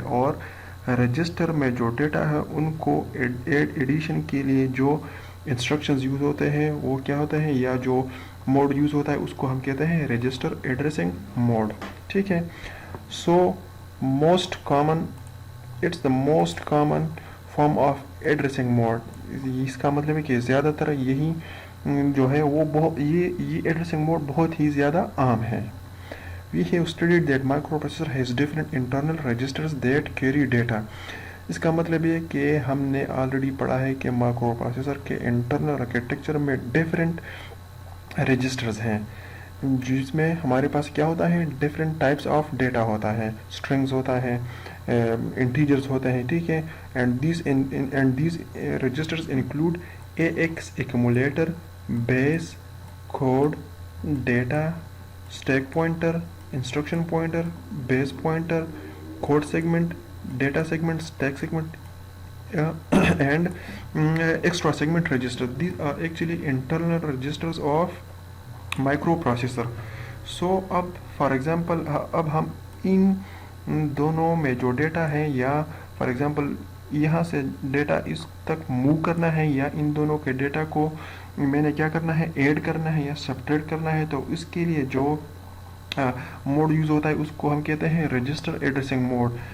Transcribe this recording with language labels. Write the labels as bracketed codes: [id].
[ur] اور رجسٹر میں جو ڈیٹا ہے ان کو ایڈیشن کے لیے جو انسٹرکشنز یوز ہوتے ہیں وہ کیا ہوتے ہیں, یا جو موڈ یوز ہوتا ہے اس کو ہم کہتے ہیں رجسٹر ایڈریسنگ موڈ. ٹھیک ہے. [en] So most common, it's the most common form of addressing mode. [ur] اس کا مطلب ہے کہ زیادہ تر یہی جو ہے وہ بہت یہ ایڈریسنگ موڈ بہت ہی زیادہ عام ہے. [en] We have studied that microprocessor has different internal registers that carry data. [ur] اس کا مطلب یہ کہ ہم نے آلریڈی پڑھا ہے کہ مائکرو پروسیسر کے انٹرنل آرکیٹیکچر میں ڈفرینٹ رجسٹرز ہیں جس میں ہمارے پاس کیا ہوتا ہے, ڈفرینٹ ٹائپس آف ڈیٹا ہوتا ہے, اسٹرنگز ہوتا ہے, انٹیجرز ہوتے ہیں. ٹھیک ہے. [en] And these registers include AX accumulator, base, code, data, stack pointer, instruction pointer, base pointer, code segment, data segment, stack segment, and extra segment register. These are actually internal registers of microprocessor. [ur] So اب for example اب ہم ان دونوں میں جو data ہے, یا for example یہاں سے ڈیٹا اس تک موو کرنا ہے, یا ان دونوں کے ڈیٹا کو میں نے کیا کرنا ہے, ایڈ کرنا ہے یا سبٹریکٹ کرنا ہے, تو اس کے لیے جو موڈ یوز ہوتا ہے اس کو ہم کہتے ہیں رجسٹر ایڈریسنگ موڈ.